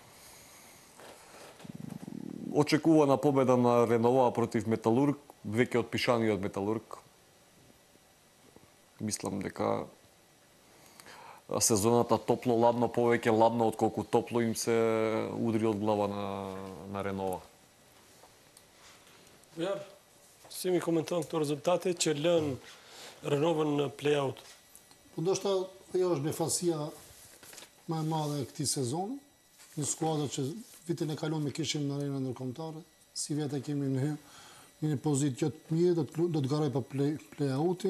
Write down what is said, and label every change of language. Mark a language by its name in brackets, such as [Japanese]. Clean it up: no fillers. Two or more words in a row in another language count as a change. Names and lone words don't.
[Macedonian] Очекувана победа на Ренова против Металург, веќе отпишаниот Металург. Мислам дека сезоната топло-ладно, повеќе ладно отколку топло им се удри од глава на Ренова. [Albanian] Vjar, si mi komenton këto rezultate që lën Renovën në play-out? Po ndoshta ajo është befasia më e madhe e këtij sezoni. Një skuadër që vitin e kaluar kishim në arenën ndërkombëtare, si vetë kemi në një pozitë të mirë, do të garoj për play-outin.